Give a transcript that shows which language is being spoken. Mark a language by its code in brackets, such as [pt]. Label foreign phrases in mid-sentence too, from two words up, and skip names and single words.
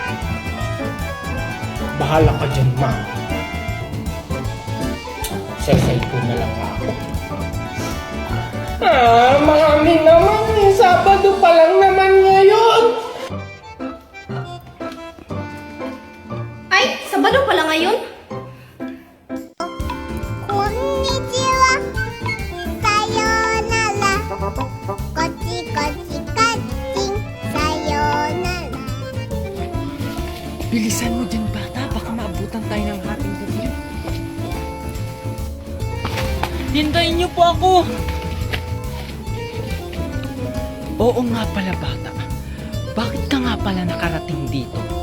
[tl] Bahala ka dyan, ma. Sesay ko na lang ako. Mami naman, Sabado pa lang naman ngayon. Ay, Sabado pala ngayon? Konnichiwa. Sayonara. Kochi kochi kaching. Sayonara. Bilisan mo dyan, bata. Baka maabutan tayo ng hating gabi. Hintayin niyo po ako. Oo nga pala, bata. Bakit ka nga pala nakarating dito?